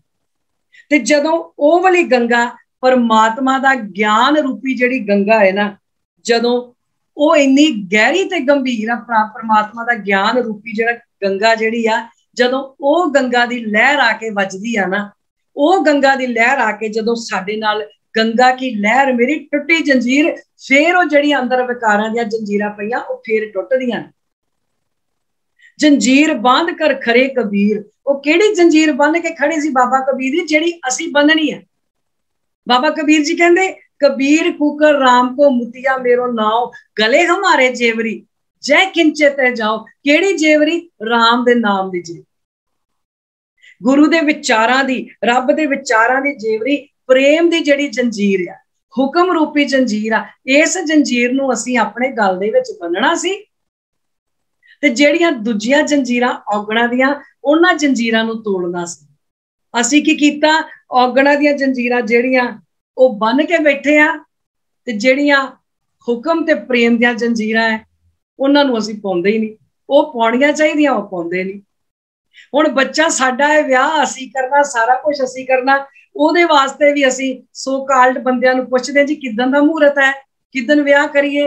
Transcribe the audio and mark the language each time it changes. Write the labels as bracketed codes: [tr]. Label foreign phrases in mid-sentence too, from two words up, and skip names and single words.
[pa] ਤੇ ਜਦੋਂ ਉਹ ਵਾਲੀ ਗੰਗਾ ਪਰਮਾਤਮਾ ਦਾ ਗਿਆਨ ਰੂਪੀ ਜਿਹੜੀ ਗੰਗਾ ਹੈ ਨਾ, ਜਦੋਂ ਉਹ ਇੰਨੀ ਗਹਿਰੀ ਤੇ ਗੰਭੀਰ ਆ, ਪਰਮਾਤਮਾ ਦਾ ਗਿਆਨ ਰੂਪੀ ਜਿਹੜਾ ਗੰਗਾ ਜਿਹੜੀ ਆ, ਜਦੋਂ ਉਹ ਗੰਗਾ ਦੀ ਲਹਿਰ ਆ ਕੇ ਵੱਜਦੀ ਆ ਨਾ, ਉਹ ਗੰਗਾ ਦੀ ਲਹਿਰ ਆ ਕੇ ਜਦੋਂ ਸਾਡੇ ਨਾਲ ਗੰਗਾ ਕੀ ਲਹਿਰ ਮੇਰੀ ਟੁੱਟੀ ਜੰਜੀਰ, ਫੇਰ ਉਹ ਜਿਹੜੀ ਅੰਦਰ ਵਿਕਾਰਾਂ ਦੀਆਂ ਜੰਜੀਰਾਂ ਪਈਆਂ ਉਹ ਫੇਰ ਟੁੱਟਦੀਆਂ। ਜੰਜੀਰ ਬੰਦ ਕਰ ਖਰੇ ਕਬੀਰ, ਉਹ ਕਿਹੜੀ ਜੰਜੀਰ ਬੰਨ ਕੇ ਖੜੇ ਸੀ ਬਾਬਾ ਕਬੀਰ ਜੀ, ਜਿਹੜੀ ਅਸੀਂ ਬੰਨਣੀ ਹੈ। ਬਾਬਾ ਕਬੀਰ ਜੀ ਕਹਿੰਦੇ ਕਬੀਰ ਕੂਕਰ ਰਾਮ ਕੋ ਮੁਤੀਆ ਮੇਰੋ ਨਾਉ, ਗਲੇ ਹਮਾਰੇ ਜੇਵਰੀ ਜਯ ਕਿੰਚੇ ਤੇ ਜਾਓ। ਕੇੜੀ ਜੇਵਰੀ? ਰਾਮ ਦੇ ਨਾਮ ਦੀ ਜੇਵਰੀ, ਗੁਰੂ ਦੇ ਵਿਚਾਰਾਂ ਦੀ, ਰੱਬ ਦੇ ਵਿਚਾਰਾਂ ਦੀ ਜੇਵਰੀ, ਪ੍ਰੇਮ ਦੀ ਜੜੀ ਜੰਜੀਰ ਆ, ਹੁਕਮ ਰੂਪੀ ਜੰਜੀਰ ਆ। ਇਸ ਜੰਜੀਰ ਨੂੰ ਅਸੀਂ ਅਪਣੇ ਗਲ ਦੇ ਵਿਚ ਬੰਨ੍ਹਣਾ ਸੀ ਤੇ ਜਿਹੜੀਆਂ ਦੂਜੀਆਂ ਜੰਜੀਰਾਂ ਔਗਣਾਂ ਦੀਆਂ, ਉਨ੍ਹਾਂ ਜੰਜੀਰਾਂ ਨੂੰ ਤੋੜਨਾ ਸੀ। ਅਸੀਂ ਕੀ ਕੀਤਾ? ਔਗਣਾਂ ਦੀਆਂ ਜੰਜੀਰਾਂ ਜਿਹੜੀਆਂ ਉਹ ਬੰਨ ਕੇ ਬੈਠੇ ਆ, ਤੇ ਜਿਹੜੀਆਂ ਹੁਕਮ ਤੇ ਪ੍ਰੇਮ ਦੀਆਂ ਜੰਜੀਰਾਂ ਹੈ ਉਹਨਾਂ ਨੂੰ ਅਸੀਂ ਪਾਉਂਦੇ ਹੀ ਨਹੀਂ। ਉਹ ਪਾਉਣੀਆਂ ਚਾਹੀਦੀਆਂ, ਉਹ ਪਾਉਂਦੇ ਨਹੀਂ। ਹੁਣ ਬੱਚਾ ਸਾਡਾ ਹੈ, ਵਿਆਹ ਅਸੀਂ ਕਰਨਾ, ਸਾਰਾ ਕੁਝ ਅਸੀਂ ਕਰਨਾ, ਉਹਦੇ ਵਾਸਤੇ ਵੀ ਅਸੀਂ [en] so called [pa] ਬੰਦਿਆਂ ਨੂੰ ਪੁੱਛਦੇ ਜੀ ਕਿੱਦਣ ਦਾ ਮਹੂਰਤ ਹੈ, ਕਿੱਦਣ ਵਿਆਹ ਕਰੀਏ।